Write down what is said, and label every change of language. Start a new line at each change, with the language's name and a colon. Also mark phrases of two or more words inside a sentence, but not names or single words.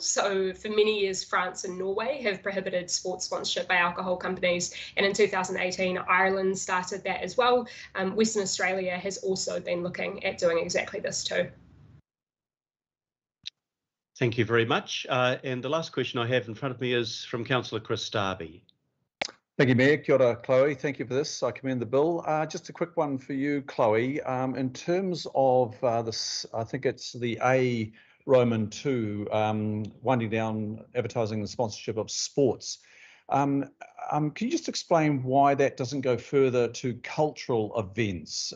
English: So for many years, France and Norway have prohibited sports sponsorship by alcohol companies, and in 2018 Ireland started that as well. Western Australia has also been looking at doing exactly this too. Thank you very much. And the last question I have in front of me is from Councillor Chris Darby. Thank you, Mayor.
Māori: Kia ora, Chloe.
English: Thank you for this. I commend the bill. Just a quick one for you, Chloe. In terms of this, I think it's the A Roman 2, winding down advertising and sponsorship of sports. Can you just explain why that doesn't go further to cultural events?